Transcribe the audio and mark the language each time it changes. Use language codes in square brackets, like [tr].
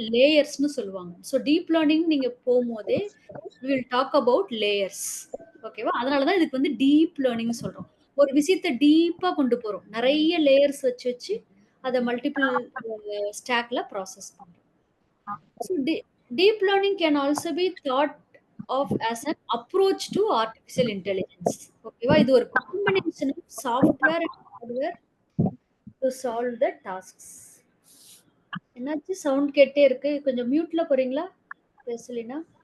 [ta] லேயர்ஸ்ன்னு சொல்லுவாங்க. [en] so deep learning [ta] நீங்க போம்போதே [en] we will talk about layers. ஓகேவா? [ta] அதனால தான் இதுக்கு வந்து டீப் லேர்னிங்னு சொல்றோம். ஒரு விஷயத்த டீப்பா கொண்டு போறோம். நெறைய லேயர்ஸ் வச்சு அத மல்டிபிள் ஸ்டாக்ல ப்ராசஸ் பண்றோம். [en] So deep learning can also be thought of as an approach to artificial intelligence. [ta] ஓகேவா? இது ஒரு [en] Combination of software and hardware to solve the tasks. [ta] என்னாச்சு சவுண்ட் கேட்டே இருக்கு. கொஞ்சம் மியூட்ல போறீங்களா? பேசலினா?